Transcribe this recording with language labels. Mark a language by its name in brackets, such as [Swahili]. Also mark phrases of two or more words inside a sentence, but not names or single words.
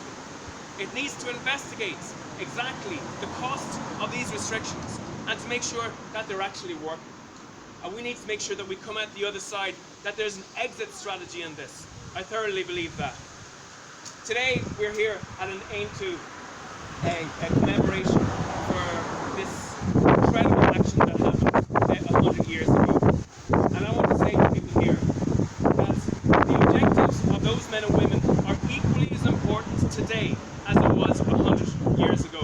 [English] It needs to investigate exactly the cost of these restrictions and to make sure that they're actually working. And we need to make sure that we come out the other side, that there's an exit strategy in this. I thoroughly believe that. Today, we're here at an Aontú, a commemoration for this incredible action that happened 100 years ago. And I want to say to people here that the objectives of those men and women are equally as important today as it was 100 years ago.